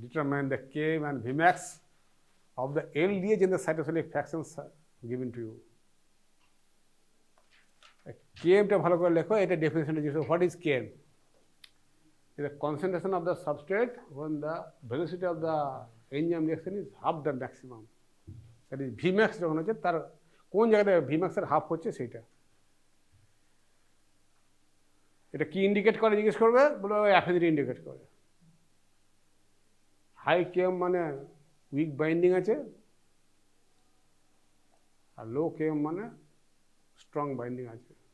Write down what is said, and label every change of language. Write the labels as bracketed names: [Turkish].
[English] Determine the Km and Vmax of the LDH in the cytosolic fractions given to you. [Bangla] Kmটা ভালো করে লেখো, এটা ডেফিনেশনটা জিজ্ঞেস, [English] What is Km? Is the concentration of the substrate when the velocity of the enzyme reaction is half the maximum. That is [Bangla] Vmax যখন হচ্ছে তার কোন জায়গাতে Vmax এর হাফ হচ্ছে সেইটা। এটা কি ইন্ডিকেট করে জিজ্ঞেস করবে, বলে ওই অ্যাফিনিটি ইন্ডিকেট করে। হাই কেএম মানে উইক বাইন্ডিং আছে, আর লো কেএম মানে স্ট্রং বাইন্ডিং আছে।